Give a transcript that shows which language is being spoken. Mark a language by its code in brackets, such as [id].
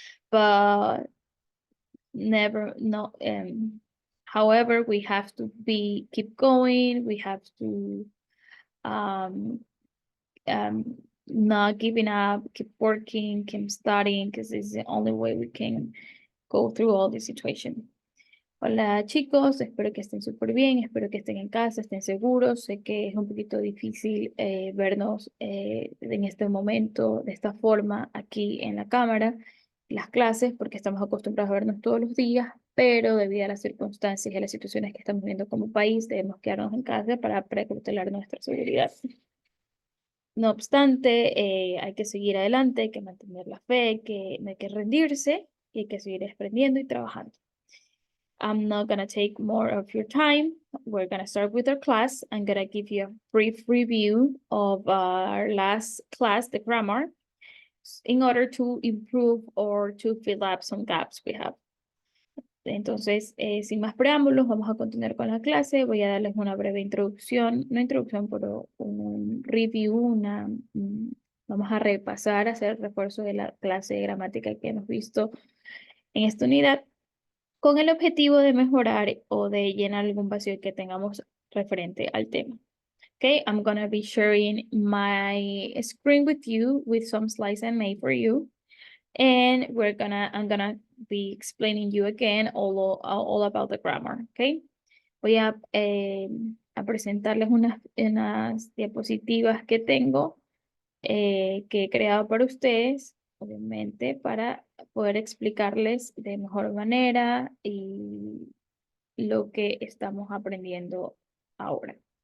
[en] But never no however, we have to keep going. We have to um not giving up, keep working, keep studying, because it's the only way we can go through all the situation. [es] Hola chicos, espero que estén súper bien, espero que estén en casa, estén seguros. Sé que es un poquito difícil vernos en este momento, de esta forma, aquí en la cámara, las clases, porque estamos acostumbrados a vernos todos los días, pero debido a las circunstancias y a las situaciones que estamos viendo como país, debemos quedarnos en casa para precautelar nuestra seguridad. No obstante, hay que seguir adelante, hay que mantener la fe, que no hay que rendirse y hay que seguir aprendiendo y trabajando. [en] I'm not gonna take more of your time. We're gonna start with our class. I'm gonna give you a brief review of our last class, the grammar, in order to improve or to fill up some gaps we have. [es] Entonces, sin más preámbulos, vamos a continuar con la clase. Voy a darles una breve introducción, no introducción, pero un review, vamos a repasar, hacer refuerzo de la clase de gramática que hemos visto en esta unidad, con el objetivo de mejorar o de llenar algún vacío que tengamos referente al tema. [en] Okay, I'm gonna be sharing my screen with you with some slides I made for you. And I'm gonna be explaining you again all about the grammar, okay? [es] Voy a presentarles unas diapositivas que tengo, que he creado para ustedes, obviamente, para poder explicarles de mejor manera y lo que estamos aprendiendo ahora.